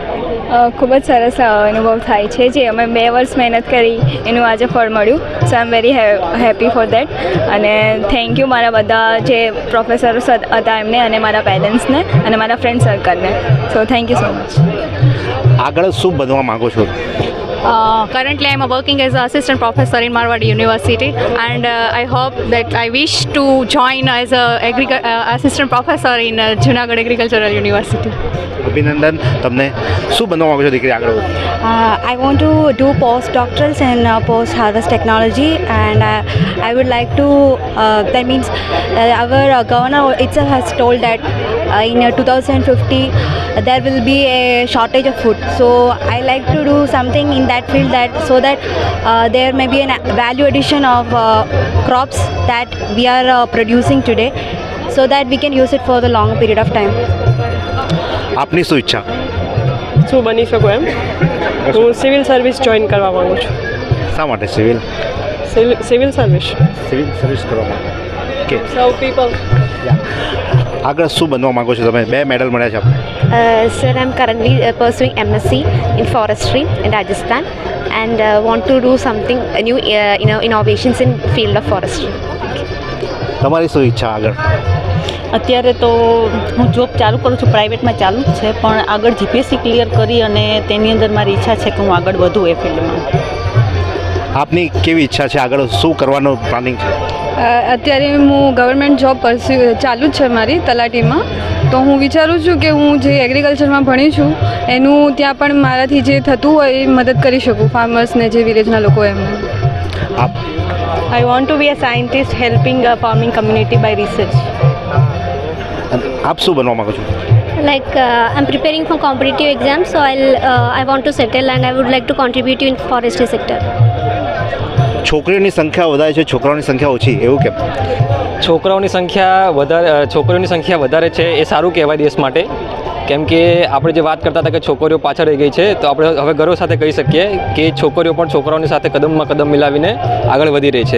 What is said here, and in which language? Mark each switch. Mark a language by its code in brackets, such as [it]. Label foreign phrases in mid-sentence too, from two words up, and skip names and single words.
[gu] ખૂબ જ સરસ અનુભવ થાય છે. જે અમે 2 વર્ષ મહેનત કરી એનું આજે ફળ મળ્યું. [en] so I am very happy for that. [gu] અને [en] thank you [gu] મારા બધા જે પ્રોફેસરો હતા એમને, અને મારા પેરેન્ટ્સને, અને મારા [en] friend circleને. so thank you so much. [gu] આગળ શું બનવા માગો છો? [en] Currently, I'm working as an assistant professor in Marwadi University, and I wish to join as a assistant professor in Junagadh Agricultural University. [gu] અભિનંદન. તમને શું બનવા માગો છો દીકરી આગળ? [en] I want to do postdoctorals in post-harvest technology, and I would like to, that means our governor itself has told that in 2050 there will be a shortage of food. So I like to do something in that field, that so that there may be a value addition of crops that we are producing today, so that we can use it for the long period of time. [gu] આપની શું ઈચ્છા? શું બની શકું એમ? હું [en] civil service join [gu] કરવા માગું છું. શા માટે સિવિલ સિવિલ સર્વિસ કરવા માંગો? ઓકે. સૌ પીપલ. આગળ શું બનવા માગો છો તમે? 2 મેડલ મળ્યા છે આપણે. [en] Sir, I'm currently pursuing MSc in forestry in Rajasthan, and want to do something new, innovations in field of forestry. [gu] તમારી શું ઈચ્છા આગળ? અત્યારે તો હું જોબ ચાલુ કરું છું, પ્રાઇવેટમાં ચાલુ જ છે, પણ આગળ જીપીએસસી ક્લિયર કરી અને તેની અંદર મારી ઈચ્છા છે કે હું આગળ વધું એ ફિલ્ડમાં. આપની કેવી ઈચ્છા છે? આગળ શું કરવાનું પ્લાનિંગ છે? અત્યારે હું [en] government job [gu] ચાલુ જ છે મારી તલાટીમાં. તો હું વિચારું છું કે હું જે એગ્રીકલ્ચરમાં ભણી છું એનું ત્યાં પણ મારાથી જે થતું હોય એ મદદ કરી શકું ફાર્મર્સને, જે વિલેજના લોકો એમને. આપ? [en] I want to be a scientist helping a farming community by research. [gu] આપ શું બનવા માગો છો? [en] Like I'm preparing for competitive exams, so I want to settle, and I would like to contribute in forestry sector. [gu] છોકરીઓની સંખ્યા વધારે છે, છોકરાઓની સંખ્યા ઓછી, એવું કેમ? છોકરીઓની સંખ્યા વધારે છે એ સારું કહેવાય દેશ માટે. કેમ કે આપણે જે વાત કરતા હતા કે છોકરીઓ પાછળ રહી ગઈ છે, તો આપણે હવે ગર્વ સાથે કહી શકીએ કે છોકરીઓ પણ છોકરાઓની સાથે કદમમાં કદમ મિલાવીને આગળ વધી રહી છે.